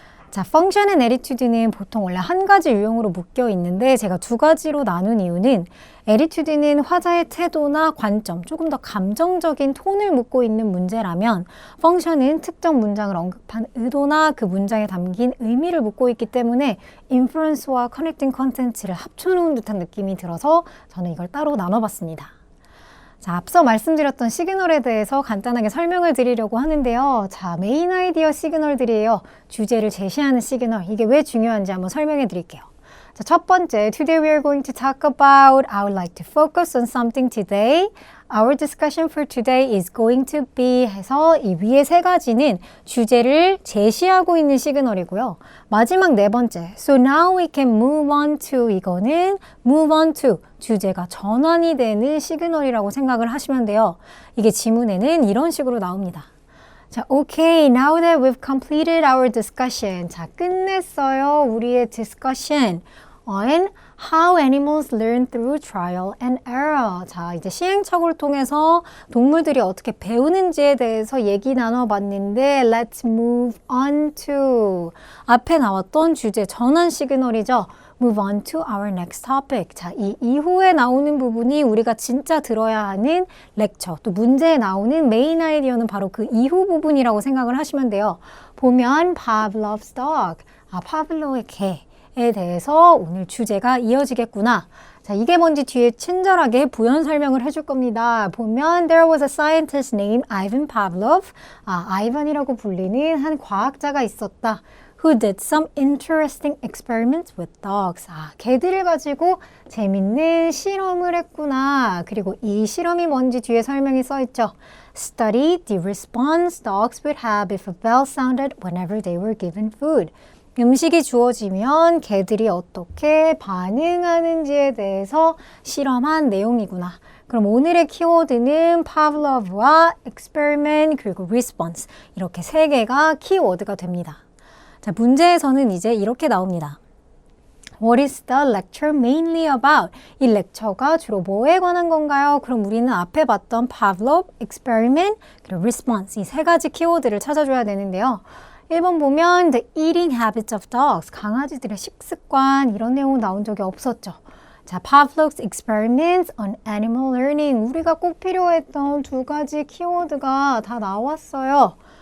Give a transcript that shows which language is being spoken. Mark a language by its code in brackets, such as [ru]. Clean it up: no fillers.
[ko] 자, 펑션 앤 애티튜드는 보통 원래 한 가지 유형으로 묶여 있는데 제가 두 가지로 나눈 이유는 애티튜드는 화자의 태도나 관점, 조금 더 감정적인 톤을 묻고 있는 문제라면 펑션은 특정 문장을 언급한 의도나 그 문장에 담긴 의미를 묻고 있기 때문에 인퍼런스와 커넥팅 컨텐츠를 합쳐놓은 듯한 느낌이 들어서 저는 이걸 따로 나눠봤습니다. 자, 앞서 말씀드렸던 시그널에 대해서 간단하게 설명을 드리려고 하는데요. 자, 메인 아이디어 시그널들이에요. 주제를 제시하는 시그널. 이게 왜 중요한지 한번 설명해 드릴게요. [en] 자, [ko] 첫 번째, [en] Today we are going to talk about, I would like to focus on something today. Our discussion for today is going to be [ko] 해서 이 위에 세 가지는 주제를 제시하고 있는 시그널이고요. 마지막 네 번째, [en] So now we can move on to [ko] 이거는 move on to 주제가 전환이 되는 시그널이라고 생각을 하시면 돼요. 이게 지문에는 이런 식으로 나옵니다. [en] 자, okay, now that we've completed our discussion. [ko] 자, 끝냈어요. 우리의 [en] discussion on how animals learn through trial and error. [ko] 자, 이제 시행착오를 통해서 동물들이 어떻게 배우는지에 대해서 얘기 나눠봤는데 [en] let's move on to [ko] 앞에 나왔던 주제 전환 시그널이죠. [en] Move on to our next topic. [ko] 자, 이 이후에 나오는 부분이 우리가 진짜 들어야 하는 렉처, 또 문제에 나오는 메인 아이디어는 바로 그 이후 부분이라고 생각을 하시면 돼요. 보면 Pavlov's dog, 파블로의 개에 대해서 오늘 주제가 이어지겠구나. 자, 이게 뭔지 뒤에 친절하게 부연 설명을 해줄 겁니다. 보면 [en] There was a scientist named Ivan Pavlov. [ko] 아이반이라고 불리는 한 과학자가 있었다. [en] Who did some interesting experiments with dogs. [ko] 개들을 가지고 재밌는 실험을 했구나. 그리고 이 실험이 뭔지 뒤에 설명이 써있죠. [en] Study the response dogs would have if a bell sounded whenever they were given food. [ko] 음식이 주어지면 개들이 어떻게 반응하는지에 대해서 실험한 내용이구나. 그럼 오늘의 키워드는 Pavlov와 experiment 그리고 response 이렇게 세 개가 키워드가 됩니다. 자, 문제에서는 이제 이렇게 나옵니다. [en] What is the lecture mainly about? [ko] 이 lecture가 주로 뭐에 관한 건가요? 그럼 우리는 앞에 봤던 Pavlov, experiment, 그리고 response 이 세 가지 키워드를 찾아줘야 되는데요. 1번 보면 [en] The eating habits of dogs, [ko] 강아지들의 식습관 이런 내용은 나온 적이 없었죠. 자, [en] Pavlov's experiments on animal learning [ko] 우리가 꼭 필요했던 두 가지 키워드가 다 나왔어요.